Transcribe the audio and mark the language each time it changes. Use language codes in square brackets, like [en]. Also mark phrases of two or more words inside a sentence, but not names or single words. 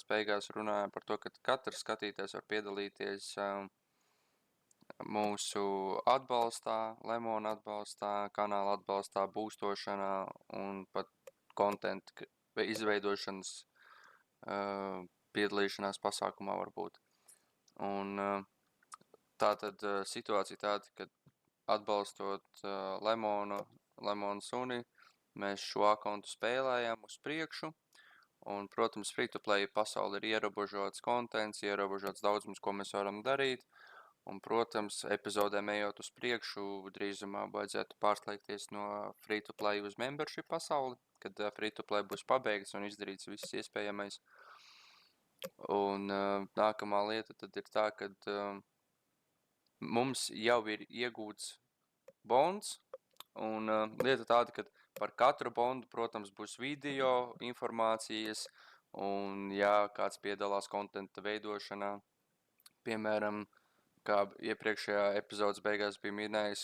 [lv] beigās runājam par to, ka katrs skatītājs var piedalīties mūsu atbalstā, Lemona atbalstā, kanāla atbalstā, būstošanā un pat kontentu izveidošanas piedalīšanās pasākumā varbūt. Un tātad situācija tāda, ka atbalstot Lemonu suni, mēs šo akontu spēlējam uz priekšu. Un, protams, [en] free-to-play [lv] pasauli ir ierobežots kontents, ierobežots daudzums, ko mēs varam darīt. Un, protams, epizodēm ejot uz priekšu, drīzumā vajadzētu pārslēgties no [en] free-to-play [lv] uz membership pasauli, kad [en] free-to-play [lv] būs pabeigts un izdarīts viss iespējamais. Un nākamā lieta tad ir tā, ka mums jau ir iegūts bonds, un lieta tāda, ka par katru bondu, protams, būs video, informācijas, un ja kāds piedalās kontenta veidošanā, piemēram, kā iepriekšējā epizodes beigās bija minējis,